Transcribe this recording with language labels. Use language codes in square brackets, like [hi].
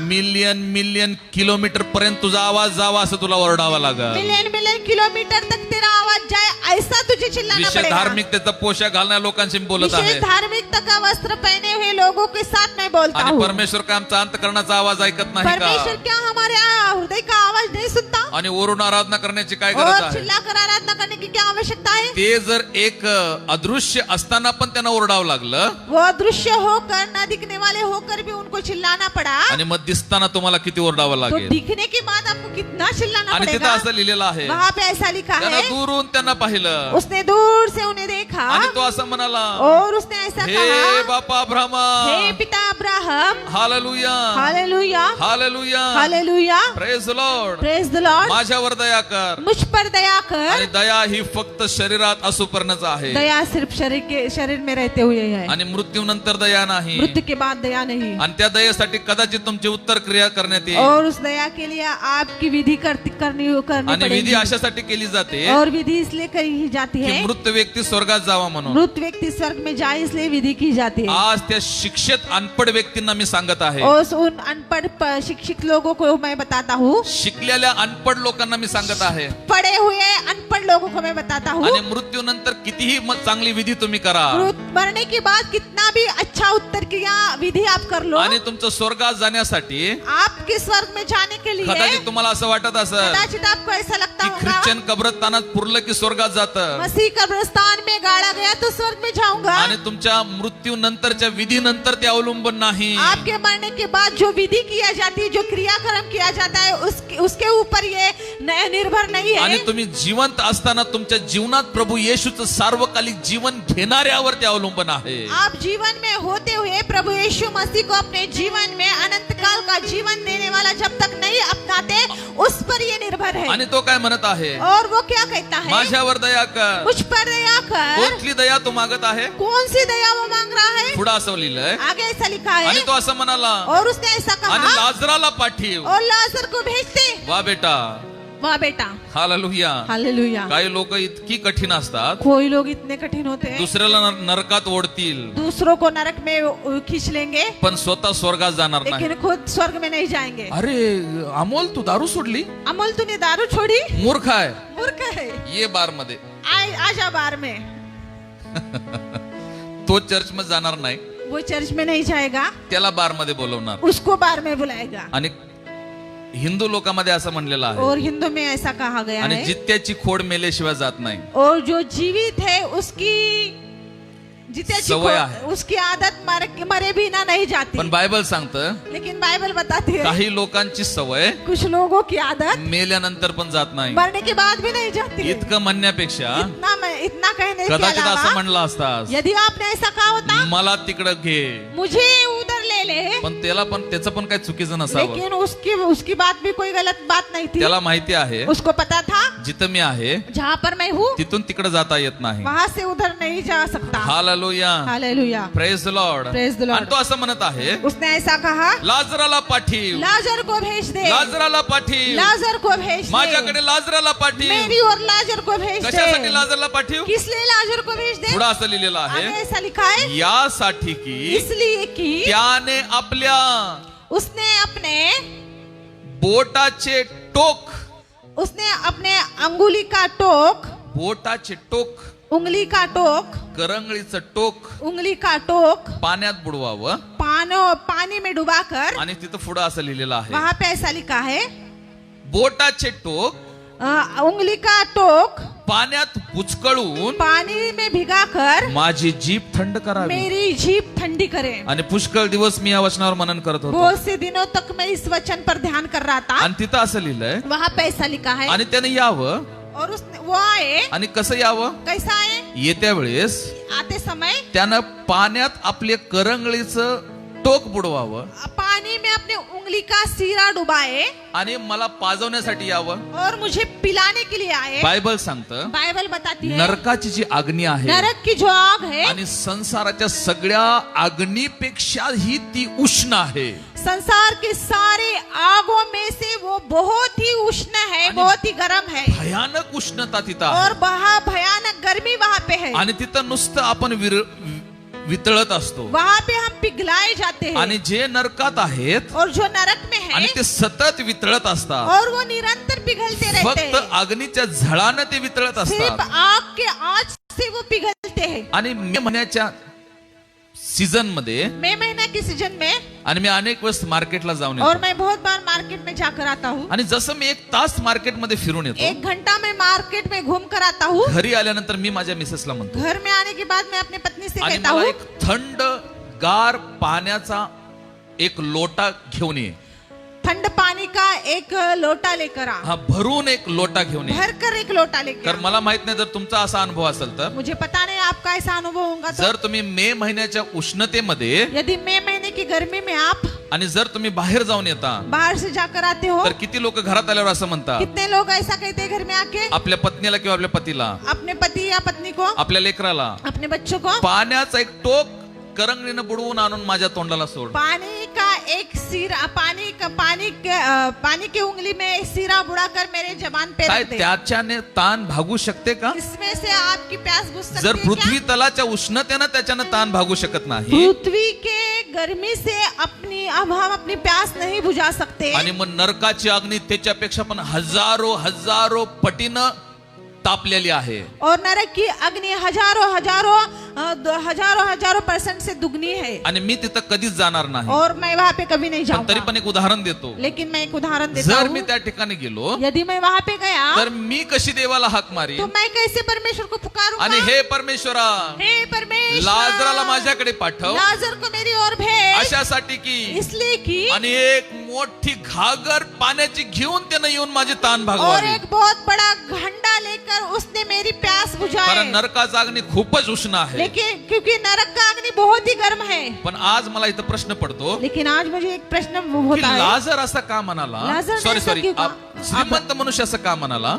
[mr] Million million kilometre पर्यंत तुझा आवाज जावा असं तुला ओरडावा लागल. [hi] मिलियन मिलियन किलोमीटर तक तेरा आवाज जाए ऐसा तुझे चिल्लाना विशेष पड़ेगा. [mr] धार्मिकतेचा पोशाख घालणाऱ्या लोकांशी मी बोलत आहे [hi] विशेष धार्मिकता का वस्त्र पहने हुए लोगों के साथ मैं बोलता [mr] आणि [hi] हूँ. [mr] परमेश्वर का आमचा अंतकरणाचा आवाज ऐकत नाही परमेश्वर का? [hi] क्या हमारे हृदय का आवाज नहीं सुनता? [mr] आणि वरून आराधना करण्याची काय गरज [hi] और [mr] आहे? [hi] चिल्ला कर आराधना करने की क्या आवश्यकता है? [mr] ते जर एक अदृश्य असताना पण त्यांना ओरडावं लागलं [hi] वो अदृश्य होकर न दिखने वाले होकर भी उनको चिल्लाना पड़ा, [mr] आणि मग दिसताना तुम्हाला किती ओरडावं [hi] तो [mr] लागेल. [hi] दिखने के बाद आपको कितना चिल्लाना [mr] आणि तिथं [hi] पड़ेगा. [mr] असं लिहिलेलं आहे, [hi] वहाँ पे ऐसा लिखा [mr] त्यानं [hi] है, [mr] दूरून त्यांना पाहिलं [hi] उसने दूर से उन्हें देखा [mr] आणि तो असं म्हणाला, [hi] और उसने ऐसा [mr] हे [hi] कहा, [mr] बापा अब्राहमा. [hi] हे पिता Abraham. Hallelujah. Hallelujah. Hallelujah. Hallelujah. [en] Praise the Lord. Praise the Lord. [mr] माझ्यावर दया कर. [hi] मुझ पर दया [mr] आणि [hi] कर. [mr] दया ही फक्त शरीरात असूपर्यंत आहे [hi] दया सिर्फ शरीर में रहते हुए है, [mr] आणि मृत्यूनंतर दया नाही. [hi] मृत्यु के बाद दया नहीं. [mr] आणि त्या दयेसाठी कदाचित तुमची उत्तर क्रिया करण्यात येईल. [hi] और उस दया के लिए आपकी विधि करनी [mr] आणि विधी [hi] पड़ेगी. [mr] अशासाठी केली जाते [hi] और विधि इसलिए कही जाती [mr] की [hi] है, [mr] मृत व्यक्ती स्वर्गात जावा म्हणून. [hi] मृत व्यक्ति स्वर्ग में जाए इसलिए विधि की जाती है. [mr] आज त्या शिक्षित अनपढ व्यक्तींना मी सांगत आहे, [hi] और उन अनपढ़ शिक्षित लोगों को मैं बताता हूँ, [mr] शिकलेल्या अनपढ लोकांना मी सांगत आहे, [hi] पढ़े हुए अनपढ़ लोगों को मैं बताता हूँ, [mr] आणि मृत्यूनंतर कितीही चांगली विधी तुम्ही करा [hi] मरने के बाद कितना भी अच्छा उत्तर किया विधि आप कर लो, [mr] आणि तुमचं स्वर्गात जाण्यासाठी [hi] आपके स्वर्ग में जाने के लिए [mr] कदाचित तुम्हाला असं वाटत असेल [hi] कदाचित आपको ऐसा लगता [mr] की [hi] होगा [mr] ख्रिश्चन कब्रस्तानात पुरलं की स्वर्गात जातं, [hi] मसीह कब्रिस्तान में गाड़ा गया तो स्वर्ग में जाऊंगा. [mr] आणि तुमच्या मृत्यू नंतरच्या विधी नंतर ते अवलंबून नाही. [hi] आपके मरने के बाद जो विधि किया जाती है, जो क्रियाक्रम किया जाता है, उसके ऊपर ये निर्भर नहीं [mr] आणि [hi] है। [mr] तुम्ही जिवंत असताना तुमच्या जीवनात प्रभु येशूचं सार्वकालिक जीवन घेणाऱ्यावर ते अवलंबून आहे. [hi] आप जीवन में होते हुए प्रभु यीशु मसीह को अपने जीवन में अनंत काल का जीवन देने वाला जब तक नहीं अपनाते उस पर ये निर्भर है। [mr] आणि तो काय म्हणत आहे, [hi] और वो क्या कहता है, [mr] माझ्यावर दया कर. [hi] मुझ पर दया कर। [mr] कोणती दया तो मागत आहे? [hi] कौन सी दया वो मांग रहा है? [mr] पुढे असं लिहिलंय, [hi] आगे ऐसा लिखा [mr] आणि [hi] है, [mr] तो असं म्हणाला, [hi] और उसने ऐसा [mr] आणि [hi] कहा, [mr] लाजराला पाठीव. [hi] और लाजर को भेजते। [mr] वा बेटा, [hi] वाह बेटा, [mr] हालेलुया. [hi] हालेलुया। [mr] काही लोक इतकी कठीण असतात, [hi] कोई लोग इतने कठिन होते हैं, [mr] दुसऱ्याला नरकात ओढतील, [hi] दूसरों को नरक में खींच लेंगे, [mr] पण स्वतः स्वर्गात जाणार नाही. [hi] लेकिन खुद स्वर्ग में नहीं जाएंगे। [mr] अरे अमोल, तू दारू सोडली? [hi] अमल तूने दारू छोड़ी? [mr] मूर्ख आहे. [hi] मूर्ख है। [mr] ये बार मध्ये [hi] आजा बार में। [mr] तो चर्च मध्ये जाणार नाही, [hi] वो चर्च में नहीं जाएगा, [mr] त्याला बार मध्ये बोलवणार. [hi] उसको बार में बुलाएगा। [mr] आणि हिंदू लोकांमध्ये असं म्हणलेलं आहे, [hi] और हिंदू में ऐसा कहा गया [mr] आणि [hi] है, [mr] जित्याची खोड मेल्याशिवाय जात नाही. [hi] और जो जीवित है उसकी [mr] जित्याची सवय आहे. [hi] उसकी आदत मरे बिना नहीं जाती। [mr] पण बायबल सांगतं, [hi] लेकिन बाइबल बताती है [mr] काही लोकांची सवय [hi] कुछ लोगों की आदत [mr] मेल्यानंतर पण जात नाही. [hi] मरने के बाद भी नहीं जाती। [mr] इतकं म्हणण्यापेक्षा [hi] इतना कहने के [mr] कदाचित असं [hi] अलावा [mr] म्हणलं असतास, [hi] यदि आपने ऐसा कहा होता, [mr] मला तिकडं घे, [hi] मुझे उधर ले ले, [mr] पण त्याचं पण काही चुकीचं नसावं. [hi] लेकिन उसकी बात भी कोई गलत बात नहीं थी। [mr] त्याला माहिती आहे, [hi] उसको पता था [mr] जिथं मी आहे [hi] जहाँ पर मैं हूँ [mr] तिथून तिकडे जाता येत नाही. [hi] वहाँ से उधर नहीं जा सकता। [mr] Hallelujah, [hi] hallelujah, [en] Praise the Lord. Praise the Lord. [mr] आणि तो असं म्हणत आहे, [hi] उसने ऐसा कहा, [mr] लाजराला पाठीव, [hi] लाजर को भेज दे, [mr] लाजराला पाठीव, [hi] लाजर को भेज दे, [mr] माझ्याकडे लाजराला पाठीव. [hi] मेरी और लाजर को भेज [mr] कशासाठी [hi] दे। [mr] लाजराला पाठीव? [hi] किस लिए लाजर को भेज दे? [mr] पुढे असं लिहिलेलं [hi] आगे [mr] आहे, [hi] ऐसा लिखा है, [mr] यासाठी की [hi] इसलिए कि [mr] त्याने आपल्या [hi] उसने अपने [mr] बोटाचे टोक, [hi] उसने अपने अंगुली का टोक, [mr] बोटाचे टोक, [hi] उंगली का टोक, [mr] करंगळीचं टोक [hi] उंगली का टोक [mr] पाण्यात बुडवावं. [hi] पानी में डुबाकर, [mr] आणि तिथं पुढे असं लिहिलेलं आहे, [hi] वहां पे ऐसा लिखा है, [mr] बोटाचे टोक [hi] उंगली का टोक [mr] पाण्यात बुचकळून [hi] पानी में भिगाकर [mr] माझी जीभ थंड करावी. [hi] मेरी जीभ ठंडी करे। [mr] आणि पुष्कळ दिवस मी या वचनावर मनन करत होतो, [hi] बहुत से दिनों तक मैं इस वचन पर ध्यान कर रहा था। [mr] आणि तिथं असं लिहिलंय, [hi] वहाँ पे ऐसा लिखा है, [mr] आणि त्याने यावं. [hi] और उसने वो आए, [mr] आणि कसं यावं? [hi] कैसा आए? [mr] येत्या वेळेस [hi] आते समय [mr] त्यानं पाण्यात आपले करंगळीचं टोक बुडवावं, [hi] पानी में अपने उंगली का सिरा डुबाए, [mr] आणि मला पाजवण्यासाठी यावं. [hi] और मुझे पिलाने के लिए आए। [mr] बायबल सांगतं, [hi] बाइबल बताती है, [mr] नरकाची जी अग्नी आहे [hi] नरक की जो आग है, [mr] आणि संसाराच्या सगळ्या अग्नीपेक्षा ही ती उष्ण आहे. [hi] संसार के सारे आगों में से वो बहुत ही उष्ण है, बहुत ही गर्म है, [mr] भयानक उष्णता तिथं आहे. [hi] और वहाँ भयानक गर्मी वहाँ पे है। [mr] आणि तिथं नुसतं आपण वितळत असतो. [hi] वहाँ पे हम पिघलाए जाते हैं, [mr] आणि जे नरकात आहेत [hi] और जो नरक में [mr] आणि [hi] है, [mr] ते सतत वितळत असतात, [hi] और वो निरंतर पिघलते रहते [mr] फक्त [hi] हैं, [mr] अग्नीच्या झळानं ते वितळत [hi] सिर्फ [mr] असतात. [hi] आग के आँच से वो पिघलते हैं। [mr] आणि मे महिन्याच्या सीझन मध्ये, [hi] मई महीना के सीजन में, [mr] आणि मी अनेक वेळेस मार्केटला जाऊन [hi] और [mr] येतो, [hi] मैं बहुत बार मार्केट में जाकर आता हूँ। [mr] आणि जसं मी 1 तास मार्केटमध्ये फिरून येतो, [hi] 1 घंटा मैं मार्केट में घूम कर आता हूँ। [mr] घरी आल्यानंतर मी माझ्या मिसेसला म्हणतो, [hi] घर में आने के बाद मैं अपनी पत्नी से [mr] आणि [hi] कहता [mr] मला [hi] हूँ, [mr] एक थंड गार पाण्याचा एक लोटा घेऊन ये. [hi] ठंड पानी का एक लोटा लेकर आ, [mr] हा, भरून एक लोटा घेऊन ये. [hi] भर कर एक लोटा लेकर [mr] कारण मला माहित नाही, जर तुमचा असा अनुभव असेल तर, [hi] मुझे पता नहीं आपका ऐसा अनुभव होगा तो, [mr] जर तुम्ही मे महिन्याच्या उष्णतेमध्ये [hi] यदि मई महीने की गर्मी में आप [mr] आणि जर तुम्ही बाहेर जाऊन येता, [hi] बाहर से जाकर आते हो, [mr] तर किती लोक घरात आल्यावर असं म्हणतात, [hi] कितने लोग ऐसा कहते हैं घर में आके, [mr] आपल्या पत्नीला किंवा आपल्या पतीला, [hi] अपने पति या पत्नी को, [mr] आपल्या लेकराला, [hi] अपने बच्चों को, [mr] पाण्याचा एक टोक करंगळीनं बुडवून आणून माझ्या तोंडाला सोड. [hi] पानी का एक सिरा, पानी के उंगली में सिरा बुड़ाकर मेरे जबान पे [mr] काय [hi] रख दे। [mr] त्याच्याने ताण भागू शकते का? [hi] इसमें से आपकी प्यास बुझ सकती [mr] जर [hi] है [mr] पृथ्वी [hi] क्या? [mr] तलाच्या उष्णतेनं त्याच्यानं ताण भागू शकत नाही, [hi] पृथ्वी के गर्मी से अब हम अपनी प्यास नहीं बुझा सकते, [mr] आणि मग नरकाची अग्नी त्याच्यापेक्षा पण हजारो पटीनं तापलेली आहे. [hi] और नरक की अग्नि हजारों % से दुगनी है, [mr] आणि मी तिथं कधीच जाणार नाही. [hi] और मैं वहाँ पे कभी नहीं [mr] पण तरी [hi] जाऊंगा। [mr] पण एक उदाहरण देतो, [hi] लेकिन मैं एक उदाहरण देता [mr] जर मी [hi] हूँ, [mr] त्या ठिकाणी गेलो [hi] यदि मैं वहाँ पे गया [mr] तर मी कशी देवाला हाक मारी, [hi] तो मैं कैसे परमेश्वर को पुकारूंगा, [mr] आणि हे परमेश्वरा, [hi] हे परमेश्वर, [mr] लाजराला माझ्याकडे पाठव, [hi] लाजर को मेरी ओर भेज, [mr] अशासाठी की, [hi] इसलिए कि [mr] आणि एक मोठी घागर पाण्याची घेऊन त्यानं येऊन माझी ताण [hi] और [mr] भागवावी. [hi] एक बहुत बड़ा घंटा लेकर उसने मेरी प्यास बुझाई. [mr] कारण नरकाचा अग्नी खूपच उष्ण आहे. [hi] लेकिन क्योंकि नरक का अग्नि बहुत ही गर्म है. [mr] पण आज मला इथं प्रश्न पडतो [hi] लेकिन आज मुझे एक प्रश्न [mr] की [hi] होता है, [mr] लाजर असा का म्हणाला, [hi] लाजर ने [en] sorry [hi] ऐसा [en] sorry [hi] क्यों कहा? [mr] श्रीमंत मनुष्य असं का म्हणाला,